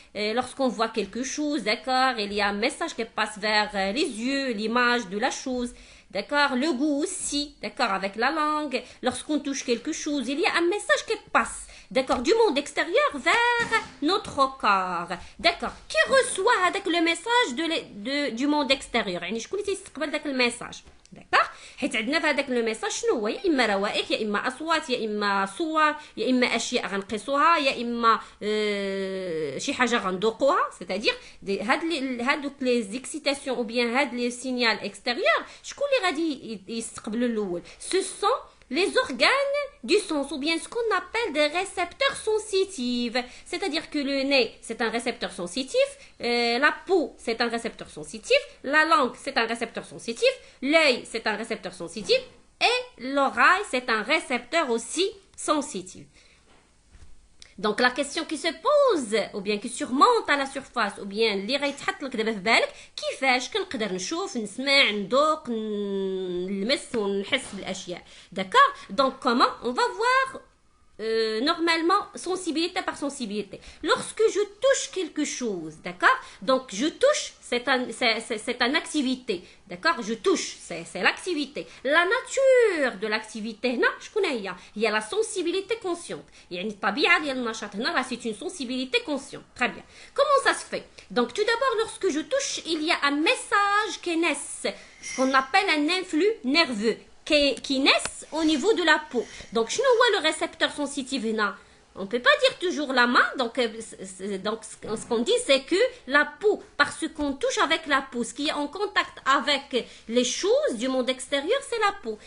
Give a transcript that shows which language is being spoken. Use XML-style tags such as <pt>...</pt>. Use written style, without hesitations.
<fr>Lorsqu'on voit quelque chose, d'accord, il y a un message qui passe vers les yeux, l'image de la chose. D'accord, le goût aussi, d'accord, avec la langue. Lorsqu'on touche quelque chose, il y a un message qui passe, d'accord, du monde extérieur vers notre corps. D'accord, qui reçoit avec le message du monde extérieur?</fr> <ar>يعني شكون اللي تيستقبل داك الميساج؟</ar> <fr>d'accord</fr> <ar>حيت عندنا في هذاك الميساج شنو هو؟ يا اما روائح، يا اما اصوات، يا اما صور، يا اما اشياء غنقيسوها، يا اما شي حاجه غندوقوها.</ar> <fr>c'est-à-dire هادوك لي زيكسيتاسيون او بيان هاد لي سينيال اكستيريور</fr> <ar>شكون اللي غادي يستقبلوا الاول؟</ar> <fr>ce sont les organes du sens, ou bien ce qu'on appelle des récepteurs sensitifs. C'est-à-dire que le nez, c'est un récepteur sensitif, la peau, c'est un récepteur sensitif, la langue, c'est un récepteur sensitif, l'œil, c'est un récepteur sensitif, et l'oreille, c'est un récepteur aussi sensitif. Donc la question qui se pose ou bien qui surmonte à la surface ou bien</fr> <ar>اللي غيتحط لك دابا في بالك كيفاش كنقدر نشوف نسمع ندوق نلمس ونحس بالاشياء.</ar> <fr>d'accord donc comment on va voir normalement sensibilité par sensibilité. Lorsque je touche quelque chose, d'accord, donc je touche, c'est une activité, d'accord, je touche, c'est l'activité. La nature de l'activité</fr> <ar>هنا شكون هي؟ هي</ar> <fr>la sensibilité consciente.</fr> <ar>يعني الطبيعة ديال النشاط هنا راه</ar> <fr>c'est une sensibilité consciente. Très bien. Comment ça se fait? Donc tout d'abord lorsque je touche, il y a un message qui naît, ce qu'on appelle un influx nerveux qui naissent au niveau de la peau. Donc, je vois le récepteur sensitif là. On ne peut pas dire toujours la main. Donc ce qu'on dit, c'est que la peau, parce qu'on touche avec la peau, ce qui est en contact avec les choses du monde extérieur, c'est la peau.</fr>